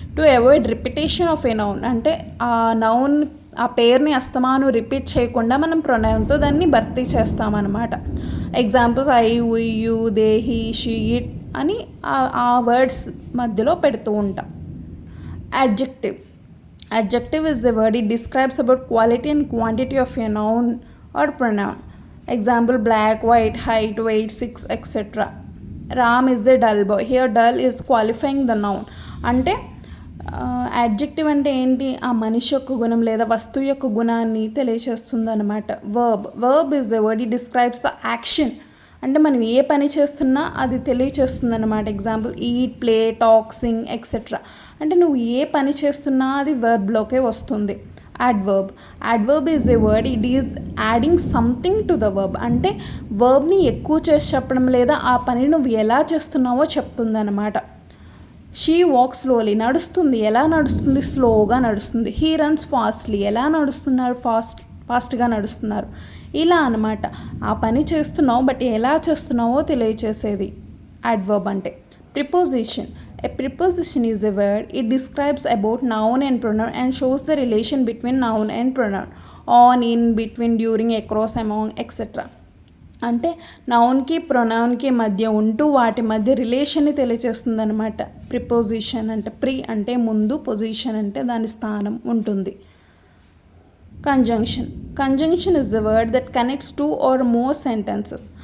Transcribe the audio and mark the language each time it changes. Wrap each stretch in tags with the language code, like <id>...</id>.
<en>to avoid repetition of a noun</en> <te>అంటే ఆ noun ఆ పేరుని అస్తమాను రిపీట్ చేయకుండా మనం ప్రొనౌన్తో దాన్ని భర్తీ చేస్తామన్నమాట. Examples I, we, you, they, he, she, it అని ఆ వర్డ్స్ మధ్యలో పెడుతూ ఉంటాం.</te> <en>Adjective. Adjective is the word. It describes about quality and quantity of a noun or pronoun. Example: black, white, height, weight, 6, etc. Ram is a dull boy. Here dull is qualifying the noun.</en> <te>అంటే adjective అంటే ఏంటి? ఆ మనిషి యొక్క గుణం లేదా వస్తువు యొక్క గుణాన్ని తెలియచేస్తుంది అనమాట.</te> <en>Verb is a word. It describes the action.</en> <te>అంటే మనం ఏ పని చేస్తున్నా అది తెలియచేస్తుంది అనమాట. Example: eat, play, talk, Singh, etcetera. అంటే నువ్వు ఏ పని చేస్తున్నా అది వర్బ్లోకే వస్తుంది. Adverb.</te> <en>Adverb is a word. It is adding something to the verb.</en> <te>అంటే వర్బ్ని ఎక్కువ చేసి చెప్పడం లేదా ఆ పని నువ్వు ఎలా చేస్తున్నావో చెప్తుంది అనమాట.</te> <en>She walk slowly.</en> <te>నడుస్తుంది. ఎలా నడుస్తుంది? స్లోగా నడుస్తుంది.</te> <en>He runs fastly.</en> <te>ఎలా నడుస్తున్నారు? ఫాస్ట్గా నడుస్తున్నారు. ఇలా అనమాట. ఆ పని చేస్తున్నావు బట్ ఎలా చేస్తున్నావో తెలియచేసేది యాడ్వర్బ్ అంటే.</te> <en>Preposition. A preposition is a word. It describes about noun and pronoun and shows the relation between noun and pronoun. On, in, between, during, across, among, etc.</en> <te>అంటే నౌన్కి ప్రొనౌన్కి మధ్య ఉంటూ వాటి మధ్య రిలేషన్ని తెలియజేస్తుంది అనమాట. ప్రిపోజిషన్ అంటే ప్రీ అంటే ముందు, పొజిషన్ అంటే దాని స్థానం ఉంటుంది. Conjunction.</te> <en>Conjunction is the word that connects two or more sentences.</en>